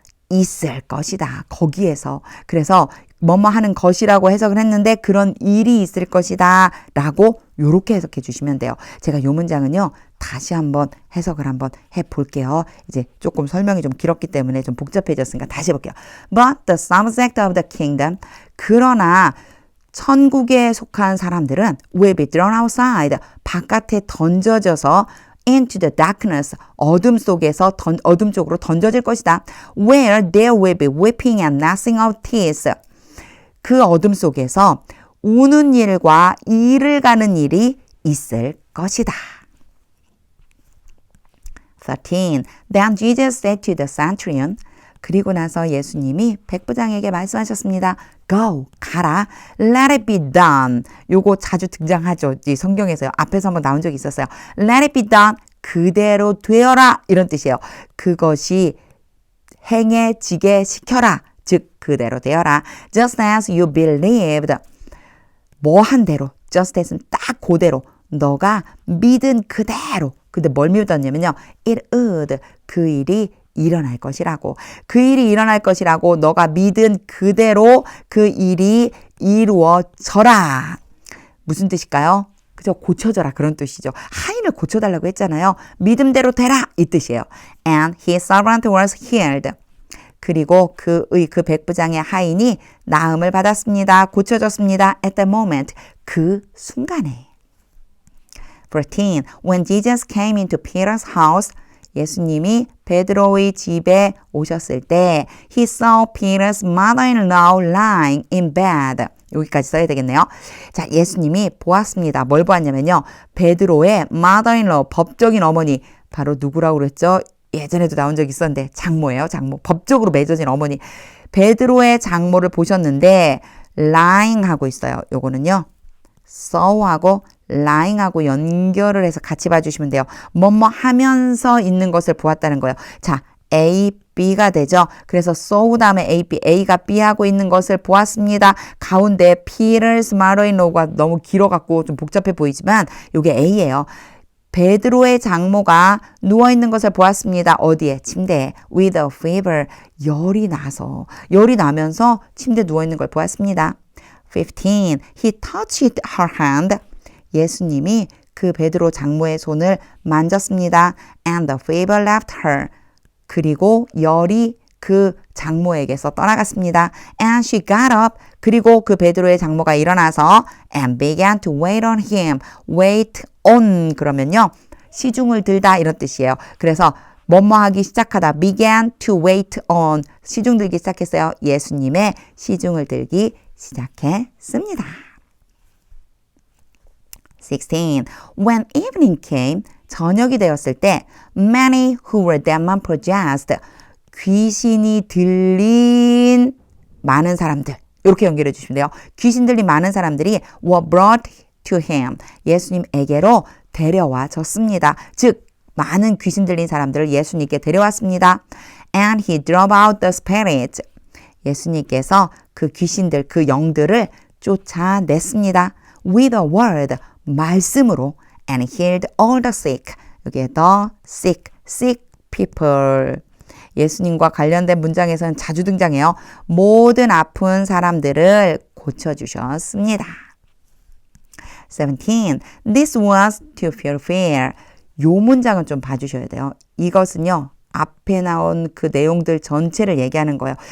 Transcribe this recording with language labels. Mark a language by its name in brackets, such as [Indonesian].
[Korean] 있을 것이다. 거기에서. 그래서 뭐뭐 하는 것이라고 해석을 했는데 그런 일이 있을 것이다 라고 요렇게 해석해 주시면 돼요. 제가 요 문장은요. 다시 한번 해석을 한번 해볼게요. 이제 조금 설명이 좀 길었기 때문에 좀 복잡해졌으니까 다시 해볼게요. [English] But the subject of the kingdom. [Korean] 그러나 천국에 속한 사람들은 [English] will be thrown outside. [Korean] 바깥에 던져져서 [English] into the darkness. [Korean] 어둠 속에서 어둠 쪽으로 던져질 것이다. [English] Where there will be weeping and gnashing of teeth. [Korean] 그 어둠 속에서 우는 일과 이를 가는 일이 있을 것이다. 13. [English] Then Jesus said to the centurion. [Korean] 그리고 나서 예수님이 백부장에게 말씀하셨습니다. [English] Go, [Korean] 가라. [English] Let it be done. [Korean] 요거 자주 등장하죠. 이 성경에서요. 앞에서 한번 나온 적이 있었어요. [English] Let it be done. [Korean] 그대로 되어라. 이런 뜻이에요. 그것이 행해지게 시켜라. 즉 그대로 되어라. [English] Just as you believed. [Korean] 뭐 한 대로. Just as는 딱 그대로. 너가 믿은 그대로. 근데 뭘 믿었냐면요. [English] It would. [Korean] 그 일이 일어날 것이라고. 그 일이 일어날 것이라고 너가 믿은 그대로 그 일이 이루어져라. 무슨 뜻일까요? 그죠? 고쳐져라 그런 뜻이죠. 하인을 고쳐달라고 했잖아요. 믿음대로 되라 이 뜻이에요. [English] And his servant was healed. [Korean] 그리고 그 백부장의 하인이 나음을 받았습니다. 고쳐졌습니다. [English] At the moment. [Korean] 그 순간에. 14. [English] When Jesus came into Peter's house. [Korean] 예수님이 베드로의 집에 오셨을 때 [English] He saw Peter's mother-in-law lying in bed. [Korean] 여기까지 써야 되겠네요. 자, 예수님이 보았습니다. 뭘 보았냐면요. 베드로의 mother-in-law, 법적인 어머니. 바로 누구라고 그랬죠? 예전에도 나온 적이 있었는데 장모예요. 장모. 법적으로 맺어진 어머니. 베드로의 장모를 보셨는데 lying 하고 있어요. 요거는요. saw하고 lying하고 연결을 해서 같이 봐주시면 돼요. 뭐뭐 하면서 있는 것을 보았다는 거예요. 자, A, B가 되죠. 그래서 so 다음에 A, B, A가 B 하고 있는 것을 보았습니다. 가운데 Peter's mother-in-law가 너무 길어갖고 좀 복잡해 보이지만 이게 A예요. 베드로의 장모가 누워있는 것을 보았습니다. 어디에? 침대에. [English] With a fever. [Korean] 열이 나면서 침대에 누워있는 걸 보았습니다. [English] 15. He touched her hand. [Korean] 예수님이 그 베드로 장모의 손을 만졌습니다. [English] And the fever left her. [Korean] 그리고 열이 그 장모에게서 떠나갔습니다. [English] And she got up. [Korean] 그리고 그 베드로의 장모가 일어나서 [English] and began to wait on him. wait on [Korean] 그러면요. 시중을 들다 이런 뜻이에요. 그래서 뭐뭐 하기 시작하다. [English] began to wait on. [Korean] 시중 들기 시작했어요. 예수님의 시중을 들기 시작했습니다. 16. [English] When evening came, [Korean] 저녁이 되었을 때 [English] many who were demon possessed, [Korean] 귀신이 들린 많은 사람들, 이렇게 연결해 주시면 돼요. 귀신 들린 많은 사람들이 [English] were brought to him, [Korean] 예수님에게로 데려와졌습니다. 즉 많은 귀신 들린 사람들을 예수님께 데려왔습니다. [English] And he drove out the spirits, [Korean] 예수님께서 그 귀신들, 그 영들을 쫓아냈습니다. [English] With a word, [Korean] 말씀으로 [English] and healed all the sick. 여기에 the sick people. [Korean] 예수님과 관련된 문장에서는 자주 등장해요. 모든 아픈 사람들을 고쳐주셨습니다. [English] 17. This was to fulfill. [Korean] 요 문장은 좀 봐주셔야 돼요. 이것은요. 앞에 나온 그 내용들 전체를 얘기하는 거예요.